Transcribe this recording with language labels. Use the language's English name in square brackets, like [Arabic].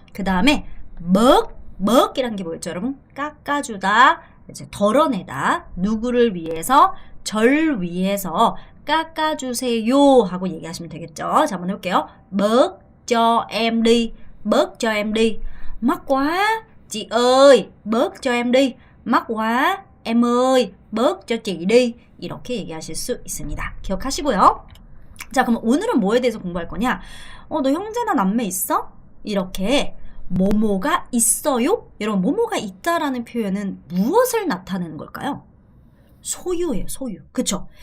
[Korean] 그 다음에 먹이라는 게 뭐였죠, 여러분? 깎아주다, 이제 덜어내다, 누구를 위해서, 절 위해서 깎아주세요 하고 얘기하시면 되겠죠. 자, 한번 해볼게요. [Vietnamese] bớt cho em đi, bớt cho em đi. mắc quá, chị ơi, bớt cho em đi. mắc quá, em ơi, bớt cho chị đi. [Korean] 이렇게 얘기하실 수 있습니다. 기억하시고요. 자, 그럼 오늘은 뭐에 대해서 공부할 거냐? 너 형제나 남매 있어? 이렇게 뭐뭐가 있어요? 여러분, 뭐뭐가 있다라는 표현은 무엇을 나타내는 걸까요? 소유예요, 소유. 그쵸?